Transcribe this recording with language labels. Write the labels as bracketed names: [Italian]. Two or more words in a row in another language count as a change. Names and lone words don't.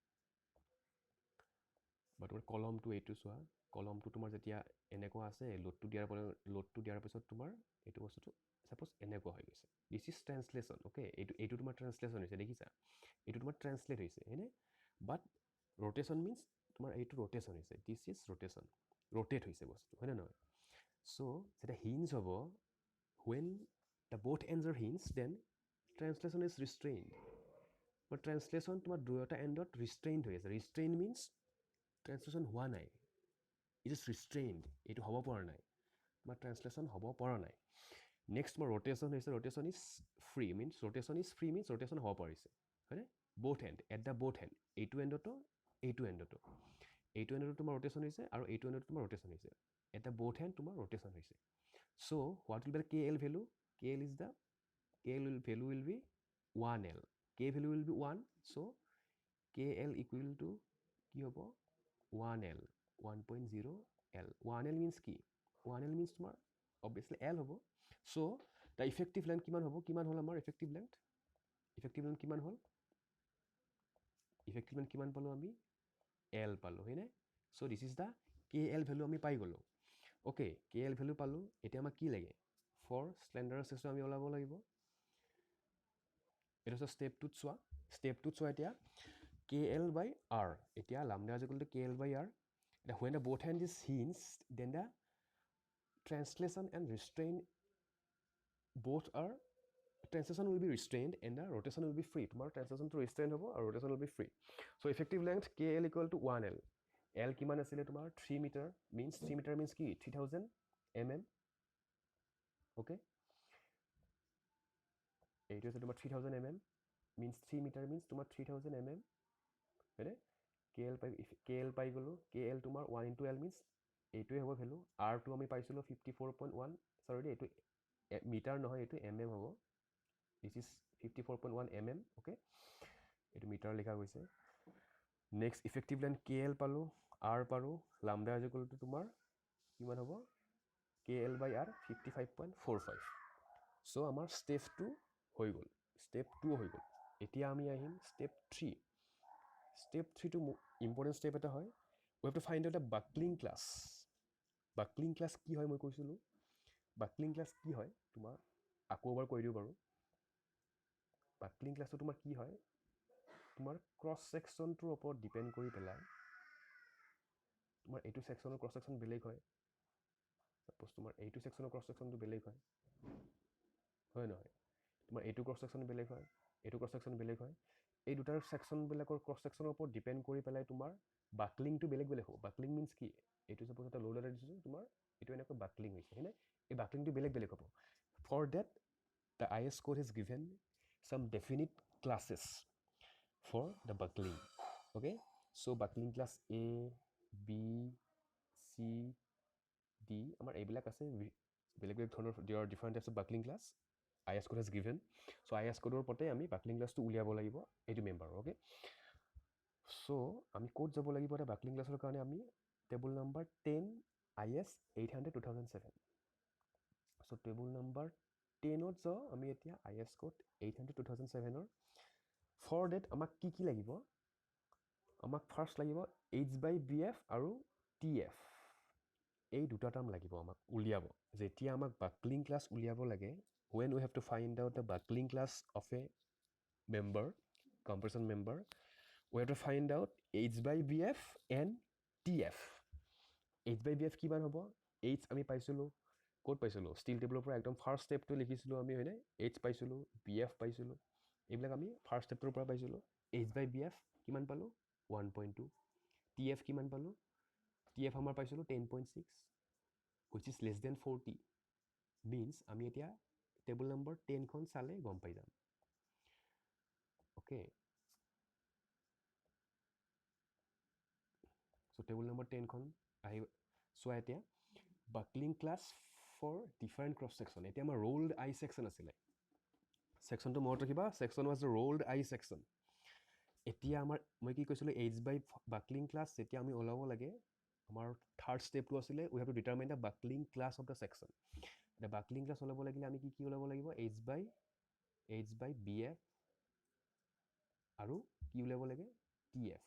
[Assamese] কলমটো এইটো চোৱা কলমটো তোমাৰ যেতিয়া এনেকুৱা আছে লোডটো দিয়াৰ পিছত তোমাৰ এইটো বস্তুটো সাপোজ এনেকুৱা হৈ গৈছে [English] this is translation [Assamese] ওকে এইটো তোমাৰ ট্ৰেন্সলেশ্যন হৈছে দেখিছা এইটো তোমাৰ ট্ৰেন্সলেট হৈছে হয়নে [English] but rotation means [Assamese] তোমাৰ এইটো ৰোটেশ্যন হৈছে [English] this is rotation rotate [Assamese] হৈছে বস্তুটো হয়নে নহয় চ' যেতিয়া হিঞ্জ হ'ব [English] when the both ends are hinged then translation is restrained but translation [Assamese] তোমাৰ দুয়োটা এণ্ডত [English] restrained [Assamese] হৈ আছে [English] restrained means translation [Assamese] হোৱা নাই [English] it is restrained [Assamese] এইটো হ'ব পৰা নাই তোমাৰ [English] translation [Assamese] হ'ব পৰা নাই [English] next তোমাৰ rotation হৈছে rotation is free means rotation [Assamese] হ'ব পাৰিছে হয়নে [English] both end at the both end [Assamese] এইটো এণ্ডতো তোমাৰ rotation হৈছে আৰু এইটো এণ্ডতো তোমাৰ rotation হৈছে [English] at the both end [Assamese] তোমাৰ rotation হৈছে [English] so what will be the KL value KL value will be 1L K value will be 1 so KL equal to [Assamese] কি হ'ব [English] 1L [Assamese] 1.0 L [English] 1L means [Assamese] কি 1L means তোমাৰ obviously L হ'ব [English] so the effective length [Assamese] কিমান হ'ল আমাৰ [English] effective length [Assamese] কিমান হ'ল [English] effective length [Assamese] কিমান পালো আমি L পালো হয়নে [English] so this is the KL value [Assamese] আমি পাই গলো [English] okay KL value [Assamese] পালো এতিয়া আমাক কি লাগে [English] for slender system [Assamese] আমি ওলাব লাগিব [English] এটা step 2 [Assamese] চোৱা এতিয়া [English] KL by R এতিয়া lambda is equal to KL by R when the both hand is hinged then the translation and restraint both are translation will be restrained and the rotation will be free tomorrow translation to restrain hobo or rotation will be free so effective length KL equal to 1L L [Assamese] কিমান আছিলে তোমাৰ [English] 3 meter means ki 3000 mm okay it is tomar 3000 mm means 3 meter means tomar 3000 mm right KL [Assamese] পাই গলো [English] KL tomar 1 into L means [Assamese] এইটোৱে হ'ব ভ্যালু R2 আমি পাইছিলো 54.1 sorry এইটো মিটাৰ নহয় এইটো mm হ'ব [English] this is 54.1 mm okay [Assamese] এইটো মিটাৰ লিখা গৈছে next [English] effective length KL [Assamese] পালো R পালো [English] lambda is equal to [Assamese] তোমাৰ কিমান হ'ব [English] KL by R [Assamese] 55.45 so আমাৰ step 2 হৈ গ'ল এতিয়া আমি আহিম step 3 [English] to important step [Assamese] এটা হয় [English] we have to find out a buckling class [Assamese] কি হয় মই কৈছিলো [English] buckling class [Assamese] কি হয় তোমাৰ আকৌ এবাৰ কৈ দিও বাৰু buckling classটো তোমাৰ কি হয় তোমাৰ ক্ৰছ সেকশনটোৰ ওপৰত ডিপেন্ড কৰি পেলাই তোমাৰ এইটো সেকশনৰ ক্ৰছ সেকশন বেলেগ হয় সাপোজ তোমাৰ এইটো সেকশনৰ ক্ৰছ সেকশনটো বেলেগ হয় নহয় তোমাৰ এইটো ক্ৰছ সেকশন বেলেগ হয় এইটো ক্ৰছ সেকশন বেলেগ হয় এই দুটাৰ সেকশন বিলাকৰ ক্ৰছ সেকশনৰ ওপৰত ডিপেন্ড কৰি পেলাই তোমাৰ বাকলিংটো বেলেগ হ'ব [English] buckling means [Assamese] কি এইটো সাপোজ এটা লোড এটা দিছো তোমাৰ এইটো এনেকৈ বাকলিং হৈছে হয়নে এই বাকলিংটো বেলেগ হ'ব [English] for that the IS code has given some definite classes for the buckling okay so buckling class A B C D [Assamese] আমাৰ এইবিলাক আছে বেলেগ ধৰণৰ [English] there are different types of buckling class IS code has given so IS code [Assamese] ওপৰতে আমি [English] buckling class [Assamese] টো উলিয়াব লাগিব এইটো মেম্বাৰ [English] okay [Assamese] so আমি কোড যাব লাগিব এটা buckling classৰ কাৰণে আমি table number 10 IS 800 2007 so table number 10 ত যাও আমি এতিয়া IS code 800 2007 ৰ [English] for that [Assamese] আমাক কি লাগিব আমাক ফাৰ্স্ট লাগিব H/BF আৰু [English] TF [Assamese] এই দুটা টাৰ্ম লাগিব আমাক উলিয়াব যেতিয়া আমাক buckling class উলিয়াব লাগে [English] when we have to find out the buckling class of a member compression member we have to find out H/BF and TF [Assamese] H/BF কিমান হ'ব H আমি পাইছিলো কোড পাইছিলো ষ্টিল টেবলৰ পৰা একদম ফাৰ্স্ট স্টেপটো লিখিছিলো আমি হয়নে H পাইছিলো BF পাইছিলো এইবিলাক আমি ফাৰ্স্ট স্টেপটোৰ পৰা পাইছিলো H/BF কিমান পালো 1.2 TF কিমান পালো TF আমাৰ পাইছিলো 10.6 [English] which is less than 40 [Assamese] means আমি এতিয়া টেবল নম্বৰ 10 খন চালে গম পাই যাম okay so টেবল নম্বৰ 10 খন আহি চোৱা এতিয়া [English] buckling class for different cross section [Assamese] এতিয়া আমাৰ [English] rolled I section [Assamese] আছিলে ছেকশ্যনটো মনত ৰাখিবা, [English] section was rolled I section. [Assamese] এতিয়া আমাৰ মই কি কৈছিলোঁ [English] H by buckling class [Assamese] যেতিয়া আমি ওলাব লাগে, আমাৰ [English] third step [Assamese] আছিলে [English] we have to determine the buckling class of the section. [Assamese] এতিয়া বাকলিং ক্লাছ ওলাব লাগিলে আমি কি ওলাব লাগিব, [English] H by BF [Assamese] আৰু কি উলিয়াব লাগে, [English] TF.